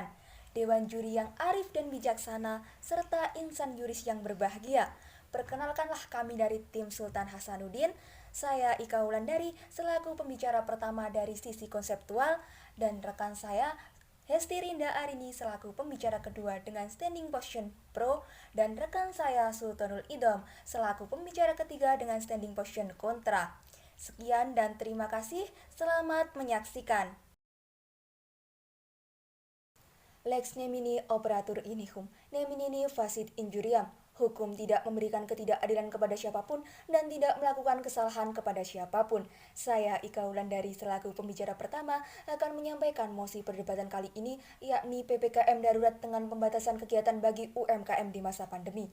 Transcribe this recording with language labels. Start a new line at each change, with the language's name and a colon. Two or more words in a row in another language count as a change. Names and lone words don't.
Indonesian: Dewan juri yang arif dan bijaksana, serta insan juris yang berbahagia. Perkenalkanlah kami dari tim Sultan Hasanuddin. Saya Ika Wulandari selaku pembicara pertama dari sisi konseptual dan rekan saya Hesti Rinda Arini selaku pembicara kedua dengan
English: standing position
Indonesian: pro dan rekan saya Sultanul Idom selaku pembicara ketiga dengan
English: standing position
Indonesian: kontra. Sekian dan terima kasih. Selamat menyaksikan.
Latin: Lex nemini operatur inihum, neminini facit injuriam.
Indonesian: Hukum tidak memberikan ketidakadilan kepada siapapun dan tidak melakukan kesalahan kepada siapapun. Saya Ika Wulandari selaku pembicara pertama akan menyampaikan mosi perdebatan kali ini, yakni PPKM darurat dengan pembatasan kegiatan bagi UMKM di masa pandemi.